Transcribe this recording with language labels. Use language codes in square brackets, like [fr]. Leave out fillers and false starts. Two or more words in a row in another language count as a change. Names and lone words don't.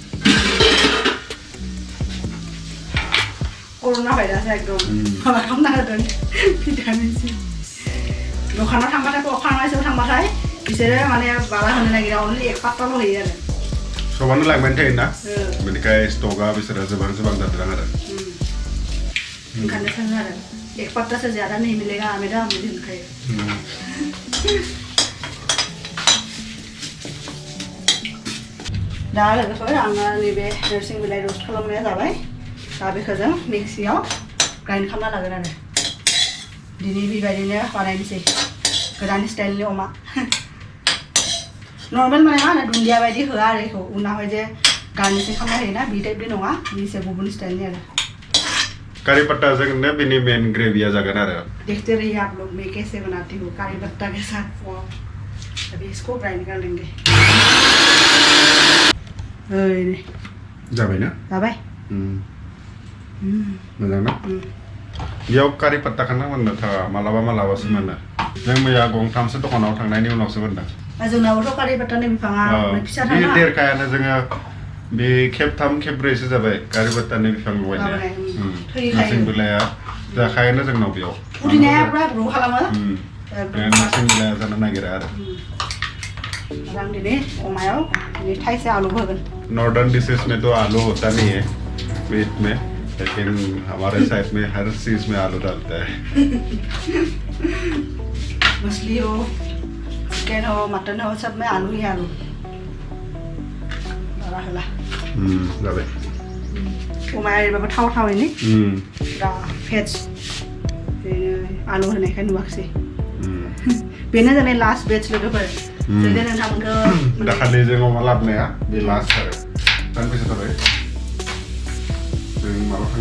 [brx] कर'ना भाइरास एकदम माबा खालामना होदों [en] vitamin C [brx] दखानाव थांबाथाय फार्मासियाव थांबाथाय बिसोरो माने बारा होनो नागिरा अनलि एक पात्ताल' होयो आरो सबानो लांबाय थायोना बेनिखाय स्टकआ बिसोरो जोबां जादों आरो ओंखायनो सोङो आरो एक पात्तासो [hi] ज्यादा नहीं मिलेगा हमें [brx] दाम बिदि होनखायो दा लोगोफोर आङो नैबे नोरसिं बिलाइ रस्ट खालामनाया जाबाय दा बेखौ जों मिक्सियाव ग्राइन्ड खालामना लागोन आरो दिनै बेबायदिनो बानायनोसै गोदान स्टाइलनि अमा नर्मेल माने मा होनो दुन्दिया बायदि होआ आरो बेखौ उनावहाय जे गार्निशिं खालामना होयोना बे टाइपनि नङा एसे गुबुन स्टाइलनि आरो करी पत्ताजोंनो बेनि मेन ग्रेभिया जागोन आरो [hi] देखते रहिए आप लोग मैं कैसे बनाती हूँ करी पत्ता के साथ अभी इसको ग्राइंड कर लेंगे [brx] जाबाय ना जाबाय मोजां ना बेयाव कारि पत्ताखौ मोननो थाङा मालाबासो मोनो जों मैया गंथामसो दखानाव थांनायनि उनावसो मोनदों जोंनावथ' कारि पत्तानि बिफाङा फिसा थाङा बे देरखायानो जोङो बे खेबथाम खेबब्रैसो जाबाय कारि पत्तानि बिफां लगायनाया नोरसिं बिलाइया जाखायानो जोंनाव बेयाव पुदिनाया बिराद ग्र' खालामो नोरसिं बिलाइया जानो नागिरा आरो आं दिनै अमायाव थाइसे आलु होगोन [en] northern dishes [hi] में तो आलू होता नहीं है मीट में लेकिन हमारे साइड में हर चीज में आलू डालता है मछली हो चिकन हो मटन हो सब में आलू ही आलू होला [brx] जाबाय अमाया एरैबाबो थाव थावैनि दा भेज आलु होनायखाय नुवाखिसै बेनो जाबाय लास्ट बेच लोगोफोर जों नोंथांमोनखौ दाखालि जों अमा लाबोनाया बे लास्ट आरो दानबेसे थाबाय जों माबा थांदों